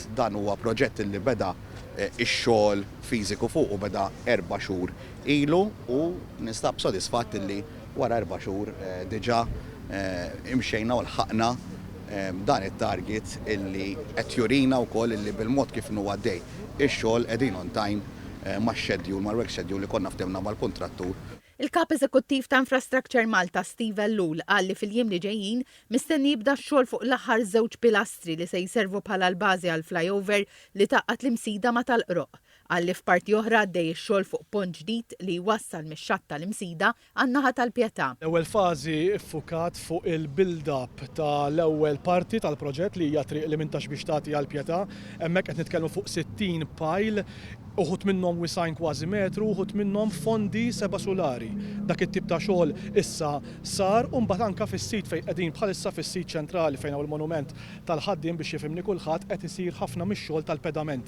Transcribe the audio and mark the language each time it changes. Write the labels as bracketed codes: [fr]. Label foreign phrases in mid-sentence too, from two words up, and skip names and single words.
[mt] Dan huwa proġett li beda ix-xogħol fiżiku fuq u beda 4 xhur ilu u nistab sodisfatt li wara 4 xhur diġà imxejna u lħaqna dan it-target illi qed jurina wkoll illi bil-mod kif huwa għaddej ix-xogħol qegħdin [en] on time [mt] max-schedule mal- [en] work schedule [mt] li konna ftehmna mal-kontrattur. Il-Kap Eżekuttiv ta' Infrastructure Malta Steve Ellul qal li fil-jiem li ġejjin mistenni jibda x-xogħol fuq l-aħħar żewġ pilastri li se jservu bħala l-bażi għal flyover li taqqat l-imsida ma tal-qroq. Qal li f'parti oħra għaddej ix-xogħol fuq pont ġdid li jwassal mix-xatt tal-imsida għan-naħa tal-Pjetà. L-ewwel fażi ffukat fuq il-build-up tal-ewwel parti tal-proġett li hija triq li mintax biex tagħti għall-Pjetà. Hemmhekk qed nitkellmu fuq 60 pile, uħut minnhom wisajn kważi metru, uħut minnhom fondi 7 solari. Dak it-tip ta' xogħol issa sar u mbagħad anke fis-sit fejn qegħdin bħalissa fis-sit ċentrali fejn hawn il-monument tal-ħaddiem biex jifhimni kulħadd qed isir ħafna mix-xogħol tal-pedamenti.